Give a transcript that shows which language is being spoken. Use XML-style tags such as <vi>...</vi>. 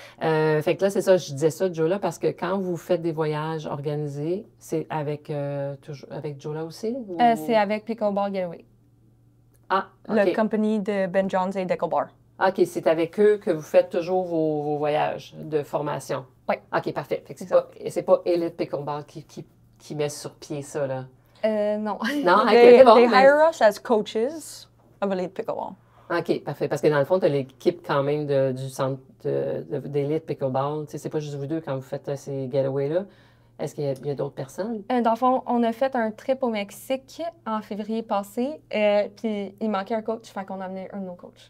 <fr>Fait que là, c'est ça, je disais ça, Jola, parce que quand vous faites des voyages organisés, c'est avec Jola aussi? Ou... c'est avec Pickleball Getaway. Ah, OK. La compagnie de Ben Johns et Deckelbar. OK, c'est avec eux que vous faites toujours vos voyages de formation? Oui. OK, parfait. Fait que c'est pas Elite Pickleball qui met sur pied ça, là? Non. Non,</fr> <en>they hire us as coaches of Elite Pickleball.</en> <fr>OK, parfait. Parce que dans le fond, tu as l'équipe quand même du centre d'Elite Pickleball. Tu sais, c'est pas juste vous deux quand vous faites ces getaways-là. Est-ce qu'il y a d'autres personnes? Dans le fond, on a fait un trip au Mexique en février passé, puis il manquait un coach, fait qu'on a amené un de nos coachs.</fr>